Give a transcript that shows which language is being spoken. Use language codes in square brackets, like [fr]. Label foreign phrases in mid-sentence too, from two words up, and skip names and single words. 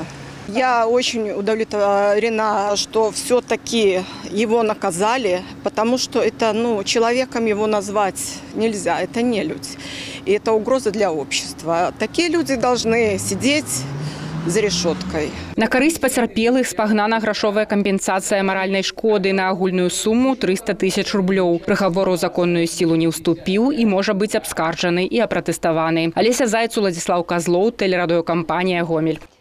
[ru] Я очень удовлетворена, что все-таки его наказали, потому что это, ну, человеком его назвать нельзя, это нелюдь. И это угроза для общества. Такие люди должны сидеть за решеткой. [be] На карысць пацярпелых спагнана грашовая кампенсацыя маральнай шкоды на агульную суму 300 000 рублёў. Прыгавор у законную сілу не ўступіў і можа быць абскарджаны і апратэставаны. Алеся Зайц, Уладзіслаў Казлоў, тэлерадыёкампанія «Гомель».